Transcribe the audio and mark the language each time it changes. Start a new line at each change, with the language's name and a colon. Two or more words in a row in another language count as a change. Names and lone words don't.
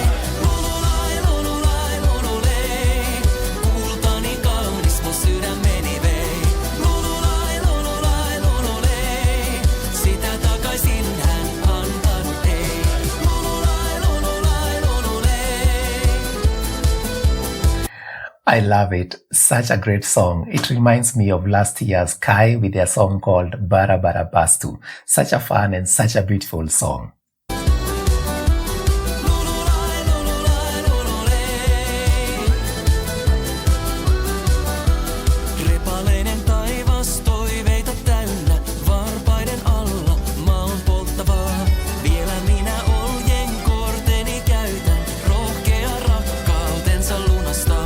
Finnish: Lululai, lululai, lululei, kultani kaunis mun sydämeni vei. Lululai, lululai, lululei, sitä takaisin hän antanut ei. Lululai, lululai, lululei.
English: I love it. Such a great song. It reminds me of last year's Kai with their song called Bara Bara Bastu. Such a fun and such a beautiful song.
Finnish: Lululai, lululai, lululei. Repaleinen taivas toiveita täynnä, varpaiden alla maan polttavaa. Vielä minä oljen korteni käytän, rohkea rakkautensa lunastaa.